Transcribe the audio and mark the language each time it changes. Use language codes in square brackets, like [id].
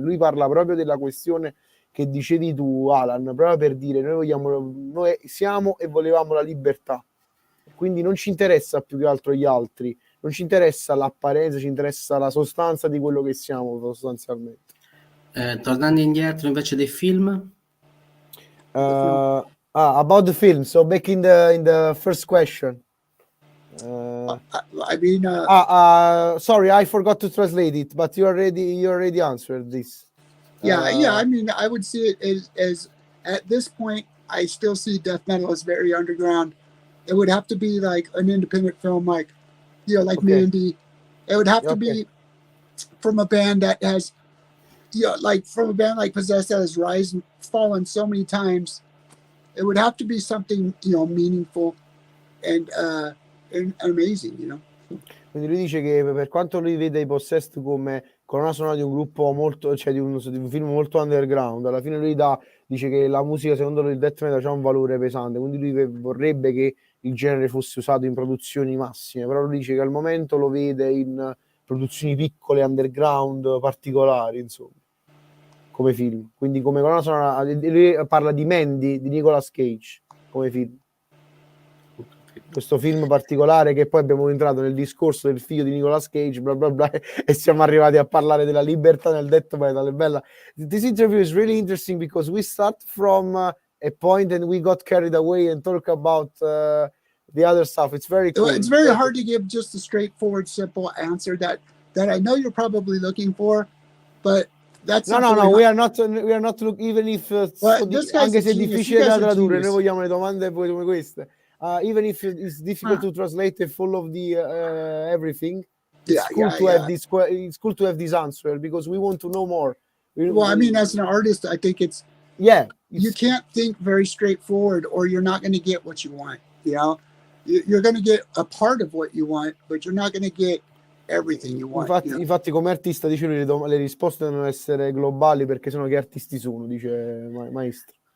[it] Lui parla proprio della questione che dicevi tu, Alan, proprio per dire: noi siamo e volevamo la libertà, quindi non ci interessa più che altro gli altri, non ci interessa l'apparenza, ci interessa la sostanza di quello che siamo sostanzialmente. Tornando indietro invece dei film, [en] about the film, so back in the first question. I mean, sorry, I forgot to translate it, but you already answered this. I mean, I would see it as at this point, I still see death metal as very underground. It would have to be like an independent film, like, you know, like Mandy. It would have to be from a band that has, you know, like from a band like Possessed that has risen, fallen so many times. It would have to be something, you know, meaningful and amazing, you know. [it] Quindi lui dice che per quanto lui vede i Possessed come colonna sonora di un gruppo molto, cioè di un film molto underground, alla fine lui dice che la musica secondo lui il death metal ha un valore pesante, quindi lui vorrebbe che il genere fosse usato in produzioni massime, però lui dice che al momento lo vede in produzioni piccole, underground, particolari, insomma, come film. Quindi come colonna sonora, lui parla di Mandy di Nicolas Cage come film. Questo film particolare, che poi abbiamo entrato nel discorso del figlio di Nicolas Cage, bla bla bla, e siamo arrivati a parlare della libertà nel death metal. È bella. [en] This interview is really interesting because we start from a point and we got carried away and talk about the other stuff. It's very cool. It's very hard to give just a straightforward, simple answer that I know you're probably looking for, but that's no, we are not looking, even if [it] anche se è difficile da tradurre, noi vogliamo le domande come queste. [en] Even if it's difficult to translate the full of the everything, it's cool to have this answer because we want to know more. I mean, as an artist, I think it's you can't think very straightforward, or you're not going to get what you want. You know, you're going to get a part of what you want, but you're not going to get everything you want. [it] Infatti come artista dice lui, le risposte devono essere globali perché sennò che artisti sono, dice Maestro.